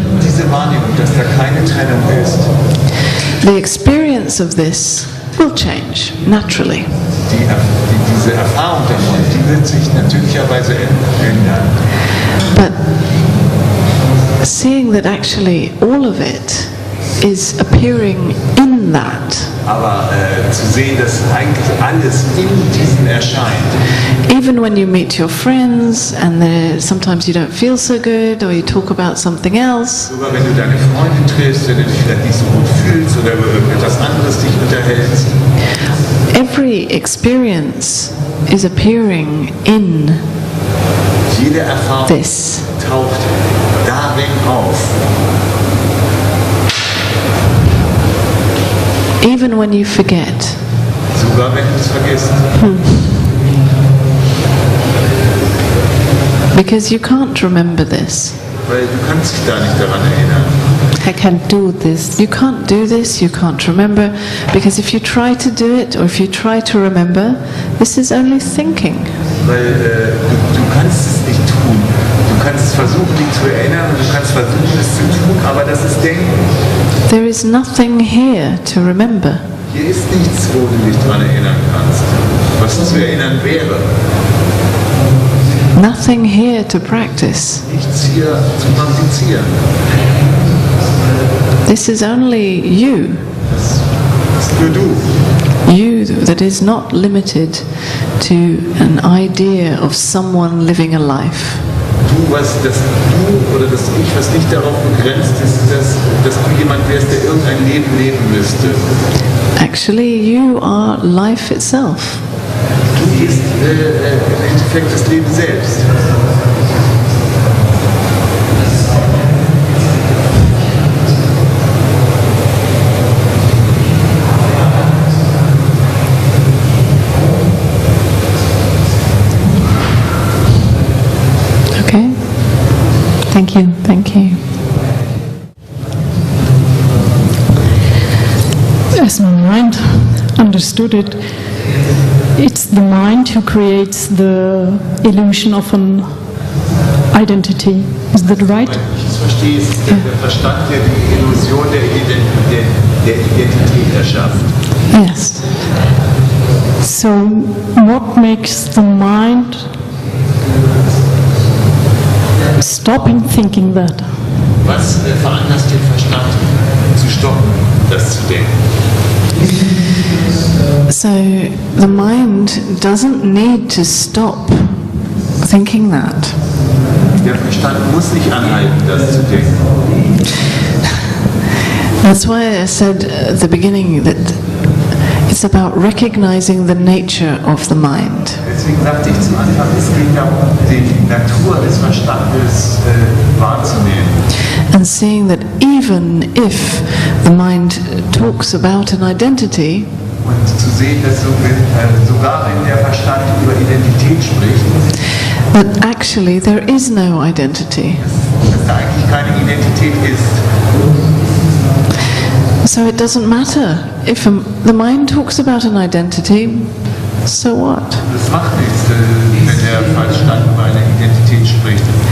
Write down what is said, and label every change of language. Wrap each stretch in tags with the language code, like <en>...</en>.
<de>Diese Wahrnehmung, dass da keine Trennung ist,</de> <en>the experience of this will change naturally.</en> <de>diese Erfahrung davon, die wird sich natürlicherweise ändern.</de> <en>But seeing that actually all of it is appearing in that,</en> <de>Aber zu sehen, dass eigentlich alles in diesem erscheint,</de> <en>even when you meet your friends and sometimes you don't feel so good or you talk about something else,</en> <de>sogar wenn du deine Freunde triffst, wenn du dich vielleicht nicht so gut fühlst oder über irgendetwas anderes dich unterhältst,</de> <en>every experience is appearing in</en> <de>jede Erfahrung</de> <en>this.</en> <de>taucht darin auf.</de> <en>Even when you forget.</en> <de>Sogar wenn du es vergisst.</de> <en>Because you can't remember this.</en> <de>Weil du kannst dich da nicht daran erinnern.</de> <en>I can't do this. You can't do this, you can't remember, because if you try to do it or if you try to remember, this is only thinking.</en> <de>Weil du kannst es nicht tun. Du kannst versuchen, dich zu erinnern und du kannst versuchen, es zu tun, aber das ist Denken.</de> <en>There is nothing here to remember.</en> <de>Hier ist nichts, wo du dich daran erinnern kannst, was zu erinnern wäre.</de> <en>Nothing here to practice.</en> <de>Nichts hier zu praktizieren.</de> <en>This is only you.</en> <de>Das ist nur du.</de> <en>You that is not limited to an idea of someone living a life.</en> <de>Das Du oder das Ich, was nicht darauf begrenzt ist, dass du jemand wärst, der irgendein Leben leben müsste.</de> <en>Actually, you are life itself.</en> <de>Du bist im Endeffekt das Leben selbst.</de> <en>Okay? Thank you. Thank you. As my mind understood it, it's the mind who creates the illusion of an identity. Is that right?</en> <de>Ich verstehe, es ist der Verstand, der die Illusion der Identität erschafft.</de> <en>Yes. So, what makes the mind stop in thinking that?</en> <de>Was veranlasst den Verstand zu stoppen, das zu denken?</de> <en>So the mind doesn't need to stop thinking that.</en> <de>Der Verstand muss nicht anhalten, das zu denken.</de> <en>That's why I said at the beginning that it's about recognizing the nature of the mind.</en> <de>Deswegen sagte ich zu Anfang, es geht darum, die Natur des Verstandes wahrzunehmen.</de> <en>And seeing that even if the mind talks about an identity,</en> <de>Und zu sehen, dass sogar wenn der Verstand über Identität spricht,</de> <en>that actually there is no identity.</en> <de>dass da eigentlich keine Identität ist.</de> <en>So it doesn't matter if the mind talks about an identity, so what?</en> <de>Das macht nichts, wenn der Verstand über eine Identität spricht.</de>